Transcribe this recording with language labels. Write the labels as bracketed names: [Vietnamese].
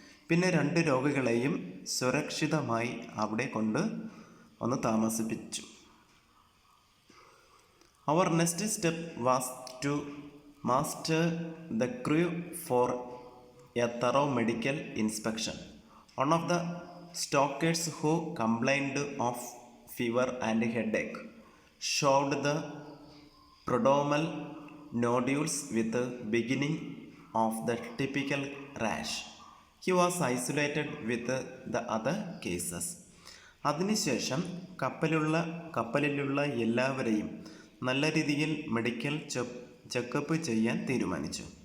[Malayalam] പിന്നെ 2 രോഗികളെയും സുരക്ഷിതമായി അവിടെ വന്ന് താമസിപ്പിച്ചു. [English] Our next step was to master the crew for a thorough medical inspection. One of the stokers who complained of fever and headache showed the prodromal nodules with the beginning of the typical rash. He was isolated with the other cases. [Malayalam] അതിനുശേഷം കപ്പലിലുള്ള എല്ലാവരെയും നല്ല രീതിയിൽ medical checkup ചെയ്യാൻ തീരുമാനിച്ചു.